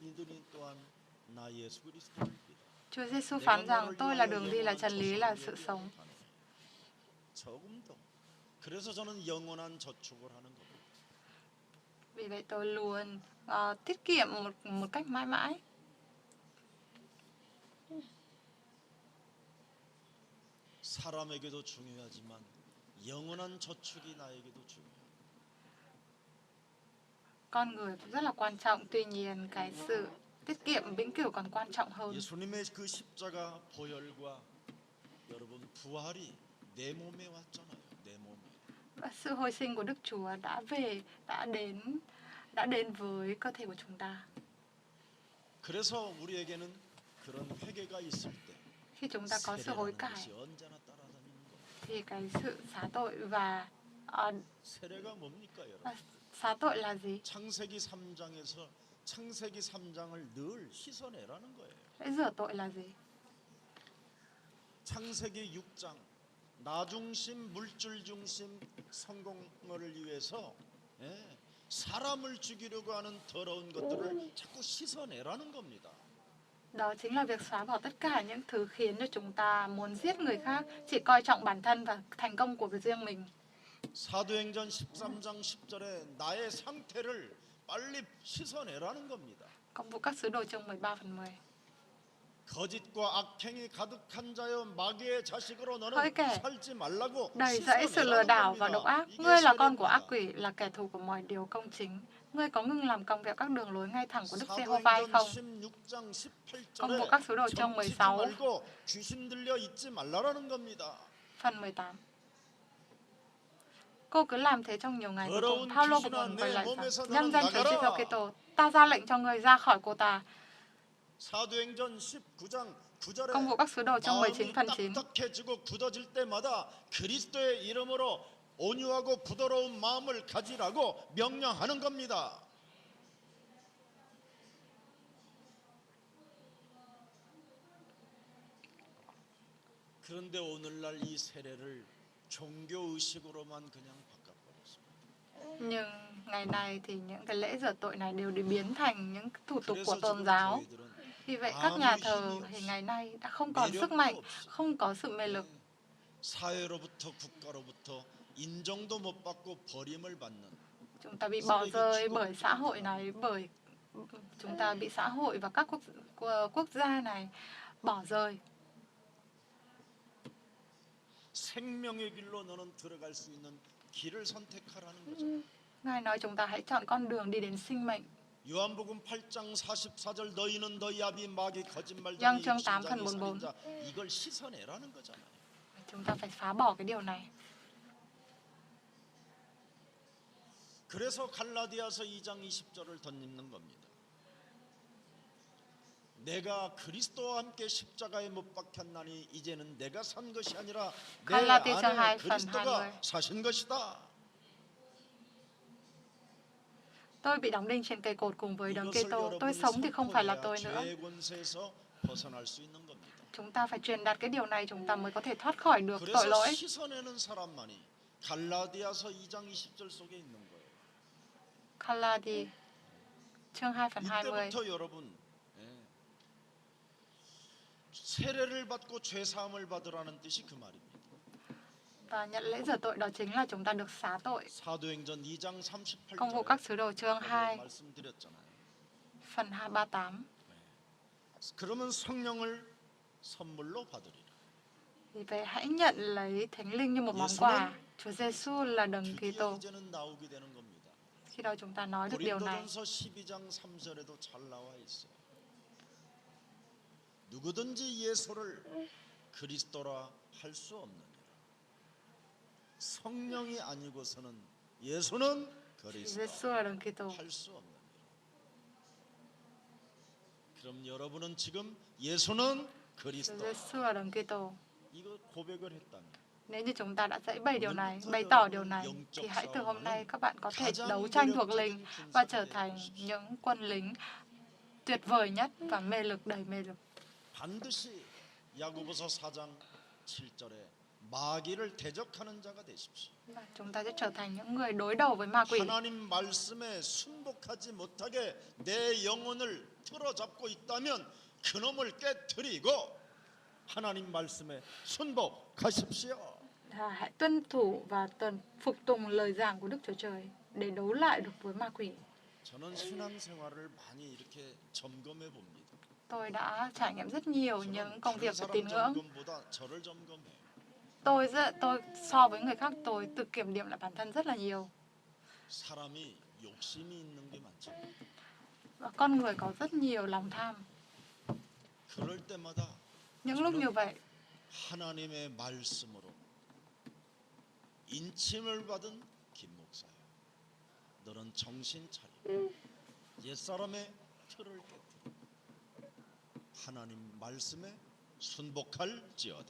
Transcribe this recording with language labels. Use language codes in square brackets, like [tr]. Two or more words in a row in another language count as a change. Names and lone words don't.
[vi] Chúa Giêsu phán rằng tôi là đường đi, là chân lý, là sự sống. Vì vậy tôi luôn tiết kiệm một cách mãi mãi. [ko] 사람에게도 중요하지만 영원한 저축이 나에게도 중요해요. [vi] Con người cũng rất là quan trọng, tuy nhiên cái sự tiết kiệm vĩnh cửu còn quan trọng hơn. [ko] 예수님의 그 십자가 보혈과 여러분 부활이 내 몸에 왔잖아요. 내 몸에. [vi] Và sự hồi sinh của Đức Chúa đã đến với cơ thể của chúng ta. [ko] 그래서 우리에게는 그런 회개가 있을 때 [vi] khi chúng ta có sự hối cải thì cái sự xá tội và xá tội là gì? [ko] 창세기 3장에서 창세기 3장을 늘 씻어내라는 거예요. [vi] Lễ rửa tội là gì? [ko] 창세기 6장 나 중심, 물질 중심 성공을 위해서 사람을 죽이려고 하는 더러운 것들을 자꾸 씻어내라는 겁니다. [vi] Đó chính là việc xóa bỏ tất cả những thứ khiến cho chúng ta muốn giết người khác, chỉ coi trọng bản thân và thành công của riêng mình. [ko] 사도행전 13장 10절에 나의 상태를 빨리 씻어내라는 겁니다. [vi] Công vụ các sứ đồ chương 13 phần 10. [ko] 거짓과 악행이 가득한 자여 마귀의 자식으로 너는 살지 말라고 [vi] đầy dẫy sự lừa đảo và độc ác. Ngươi là con của ác quỷ, là kẻ thù của mọi điều công chính. Ngươi có ngưng làm công việc các đường lối ngay thẳng của Đức Giê-hô-va hay không? Công vụ các sứ đồ chương 16 phần 18. Cô cứ làm thế trong nhiều ngày cuối cùng. Phaolô của mình quay lại rằng, nhân danh Chúa Giêsu Kitô, ta ra lệnh cho ngươi ra khỏi cô ta. [ko] 사도행전 19장 9절에 [vi] Công vụ các sứ đồ chương 19 [ko] 마음이 [vi] phần 9. [ko] 딱딱해지고 굳어질 때마다 그리스도의 이름으로 온유하고 부드러운 마음을 가지라고 명령하는 겁니다. 그런데 오늘날 이 세례를 종교 의식으로만 그냥 바꿔버렸습니다. [vi] Nhưng ngày này thì những cái lễ rửa tội này đều được biến thành những thủ tục của [ko] 그래서 [vi] tôn [ko] 지금 [vi] giáo. [ko] 교회들은 [vi] Vì vậy các nhà thờ thì ngày nay đã không còn sức mạnh, không có sự mê lực. [ko] 사회로부터 국가로부터 인정도 못 받고 버림을 받는 [vi] Chúng ta bị bỏ rơi bởi xã hội này, bởi chúng ta bị xã hội và các quốc gia này bỏ rơi. [ko] 생명의 길로 너는 들어갈 수 있는 길을 선택하라는 거죠. [vi] Ngài nói chúng ta hãy chọn con đường đi đến sinh mệnh. [ko] 요한복음 8장 44절 너희는 너희 아비 마귀 거짓말쟁이 [vi] Giăng chương 8 phần [ko] 육신장애 [vi] 44. [ko] 살인자 이걸 씻어내라는 거잖아요. [vi] Chúng ta phải phá bỏ cái điều này. [ko] 그래서 갈라디아서 2장 20절을 덧입는 겁니다. 내가 그리스도와 함께 십자가에 못 박혔나니 이제는 내가 산 것이 아니라 내 갈라디아서 안에 [vi] 2 phần [ko] 그리스도가 [vi] 20. [ko] 사신 것이다. [vi] Tôi bị đóng đinh trên cây cột cùng với đấng [ko] 이것을 [vi] Kitô. Tôi [ko] 여러분이 [vi] sống thì không phải là [ko] 선포해야 [vi] tôi nữa. [ko] 죄의 권세에서 벗어날 수 있는 겁니다. [vi] Chúng ta phải truyền đạt cái điều này, chúng ta mới có thể thoát khỏi được tội [ko] 그래서 [vi] lỗi. [ko] 씻어내는 사람만이 갈라디아서 2장 20절 속에 있는 거예요. [vi] Galati chương 2 phần 20. [ko] 이때부터 여러분 세례를 받고 죄 사함을 받으라는 뜻이 그 말입니다. [vi] Và nhận lễ rửa tội đó chính là chúng ta được xá tội. [ko] 사도행전 2장 [vi] Công vụ [ko] 38절에 [vi] các sứ đồ chương 2 [ko] 말씀드렸잖아요. [vi] phần 38. [ko] 그러면 성령을 선물로 받으리라. [vi] Vì vậy hãy nhận lấy Thánh Linh như một món quà. Chúa Giêsu là đấng [ko] 드디어 [vi] Kitô. [ko] 이제는 나오게 되는 겁니다. [vi] Khi đó chúng ta nói được điều này. [ko] 고린도전서 12장 3절에도 잘 나와 있어요. 누구든지 예수를 그리스도라 할 수 없느니라. 성령이 아니고서는 예수는 그리스도 [vi] Giêsu là đấng Kitô. [ko] 할 수 없느니라. 그럼 여러분은 지금 예수는 [vi] Chúa [ko] 그리스도 [vi] Giêsu là đấng Kitô. [ko] 이거 고백을 했다면 [vi] Nếu như chúng ta đã dạy bày điều này, bày tỏ điều này, thì hãy từ hôm nay các bạn có thể đấu tranh thuộc linh và trở thành những quân lính tuyệt vời nhất và mê lực, đầy mê lực. [ko] 반드시 야고보서 4장 7절에 마귀를 대적하는 자가 되십시오. [vi] Và chúng ta sẽ trở thành những người đối đầu với ma quỷ. [ko] 하나님 말씀에 순복하지 못하게 내 영혼을 틀어잡고 있다면 그놈을 깨뜨리고 하나님 말씀에 순복하십시오. [vi] Hãy tuân thủ và phục tùng lời giảng của Đức Chúa Trời để đấu lại được với ma quỷ. [ko] 저는 신앙생활을 많이 이렇게 점검해 봅니다. [vi] Tôi đã trải nghiệm rất nhiều những công [ko] 다른 [vi] việc về [ko] 사람 [vi] tín ngưỡng. [ko] 점검보다 저를 점검해요. [vi] Tôi so với người khác, tôi tự kiểm điểm lại bản thân rất là nhiều. [ko] 사람이 욕심이 있는 게 많죠. [vi] Và con người có rất nhiều lòng tham. [ko] 그럴 때마다 [vi] Những lúc như vậy, [ko] 하나님의 말씀으로 인침을 받은 김 목사야. 너는 정신 차려. 옛사람의 틀을 깨뜨려. 하나님 말씀에 순복할지어다.